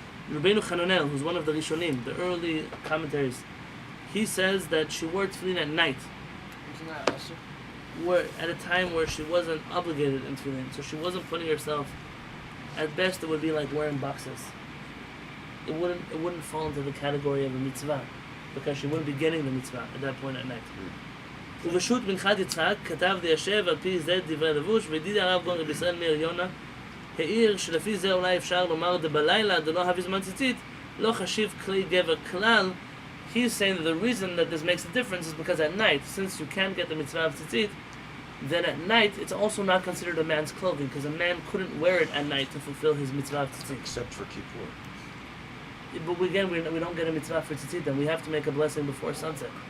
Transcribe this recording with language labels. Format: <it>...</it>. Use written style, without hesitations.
<en>Rabbeinu Hananel, who's one of the Rishonim, the early commentaries, he says that she wore tefillin at night. Isn't that Where at a time where she wasn't obligated in tefillin, so she wasn't putting herself At best, it would be like wearing boxes. It wouldn't fall into the category of a mitzvah, because she wouldn't be getting the mitzvah at that point at night.</en> <he>וברשות מנחת יצחק כתב דיישב על פי זה דברי לבוש, וידידי הרב גאון רבי ישראל מאיר יונה העיר שלפי זה אולי אפשר לומר דבלילה דלא הווי זמן ציצית לא חשיב כלי גבר כלל.</he> <en>He's saying that the reason that this makes a difference is because at night, since you can't get the mitzvah of tzitzit, then at night it's also not considered a man's clothing, because a man couldn't wear it at night to fulfill his mitzvah of tzitzit. Except for Kippur. But we don't get a mitzvah for tzitzit, then we have to make a blessing before sunset.</en>